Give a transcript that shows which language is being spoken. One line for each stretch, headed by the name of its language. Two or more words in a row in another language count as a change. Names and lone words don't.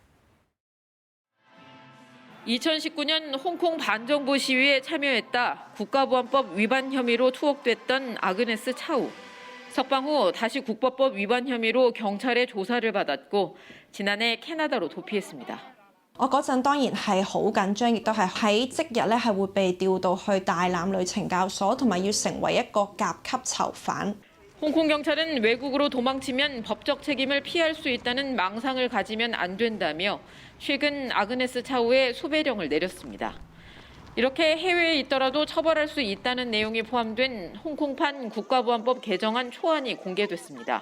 Korean: 2019년 홍콩 반정부 시위에 참여했다 국가보안법 위반 혐의로 투옥됐던 아그네스 차우. 석방 후 다시 국법법 위반 혐의로 경찰의 조사를 받았고 지난해 캐나다로 도피했습니다.
Cantonese: 我嗰陣當然係好緊張，亦都係喺即日咧係會被調到去大欖女懲教所，同埋要成為一個甲級囚犯。
Korean: 홍콩 경찰은 외국으로 도망치면 법적 책임을 피할 수 있다는 망상을 가지면 안 된다며 최근 아그네스 차우에 소배령을 내렸습니다. 이렇게 해외에 있더라도 처벌할 수 있다는 내용이 포함된 홍콩판 국가보안법 개정안 초안이 공개됐습니다.